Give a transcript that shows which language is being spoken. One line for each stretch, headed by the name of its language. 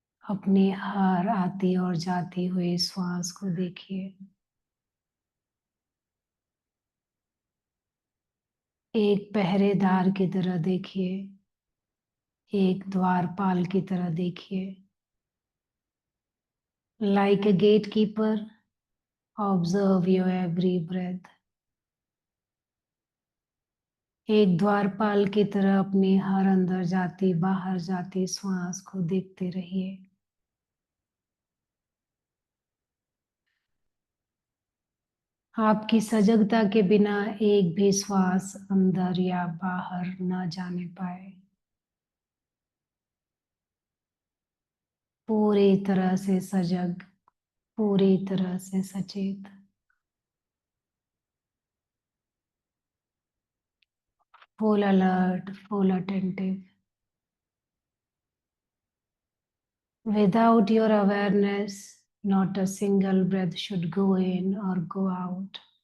Hindi: अपनी हर आती और जाती हुई श्वास को देखिए। एक पहरेदार की तरह देखिए। एक द्वारपाल की तरह देखिए।
English: Like a gatekeeper, observe your every breath.
Hindi: एक द्वारपाल की तरह अपनी हर अंदर जाती बाहर जाती श्वास को देखते रहिए। आपकी सजगता के बिना एक भी श्वास अंदर या बाहर न जाने पाए। पूरी तरह से सजग, पूरी तरह से सचेत।
English: Full alert, full attentive. Without your awareness, not a single breath should go in or go out.